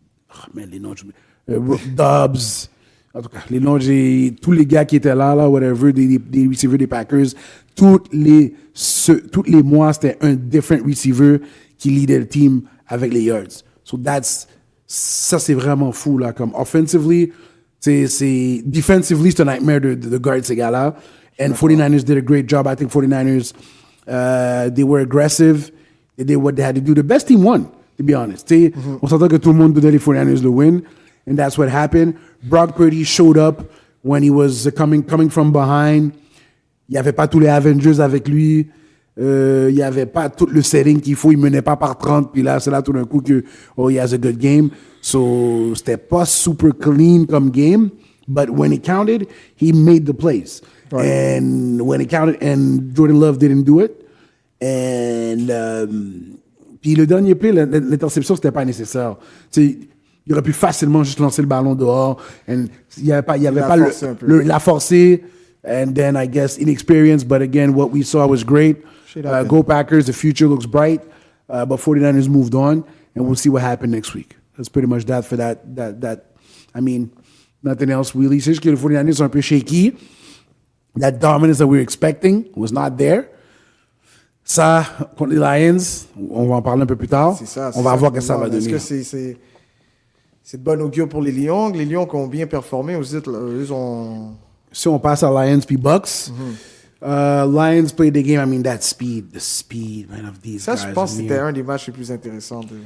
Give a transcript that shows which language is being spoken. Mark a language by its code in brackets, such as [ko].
[fr] Oh man, les noms, Dobbs, en tout cas, les noms, tous les gars qui étaient là, whatever, des receivers des Packers, tous les mois, c'était un different receiver qui leadait le team avec les yards. So ça, c'est vraiment fou, là, comme offensively, defensively, c'est un nightmare de guard ces gars-là. [en] And 49ers did a great job. I think 49ers, they were aggressive. They did what they had to do. The best team won, to be honest. [fr] On s'entend que tout le monde donnait les 49ers le win. [en] And that's what happened. Brock Purdy showed up when he was coming from behind. [fr] Il n'y avait pas tous les Avengers avec lui. Il n'y avait pas tout le setting qu'il faut. Il ne menait pas par 30. Puis là, c'est là tout d'un coup que, [en] he has a good game. [fr] So, c'était pas super clean comme game. [en] But when it counted, he made the plays. Right. And when it counted, and Jordan Love didn't do it. [fr] And, puis le dernier play, l'interception, c'était pas nécessaire. Il aurait pu facilement juste lancer le ballon dehors. And il y avait pas la forcer. [en] And then I guess inexperience, but again, what we saw was great. Go Packers, the future looks bright. But 49ers moved on, and we'll see what happened next week. That's pretty much that for that. I mean, nothing else really. [fr] C'est juste que les 49ers sont un peu shaky. [en] That dominance that we were expecting was not there. [fr] Ça, contre les Lions, on va en parler un peu plus tard. On va voir que ça va donner. Est-ce que c'est de bonne augure pour les Lions? Les Lions qui ont bien performé, vous dites, ils ont... Si on passe à Lions puis Bucks, [en] Lions played the game. I mean, the speed, man, of these guys. [fr] Ça, je pense que c'était un des matchs les plus intéressants.